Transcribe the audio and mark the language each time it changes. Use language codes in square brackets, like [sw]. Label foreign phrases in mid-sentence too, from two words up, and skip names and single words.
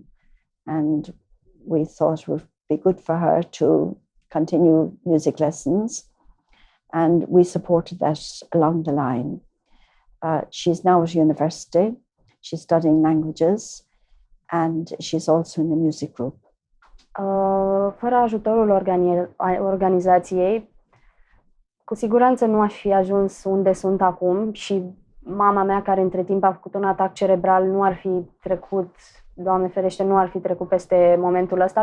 [en] And we thought it would be good for her to continue music lessons. And we supported that along the line. She's now at university. She's studying languages. And she's also in the music group. [ro] Fără ajutorul organizației, cu siguranță nu aș fi ajuns unde sunt acum și mama mea, care între timp a făcut un atac cerebral, nu ar fi trecut, Doamne ferește, nu ar fi trecut peste momentul ăsta,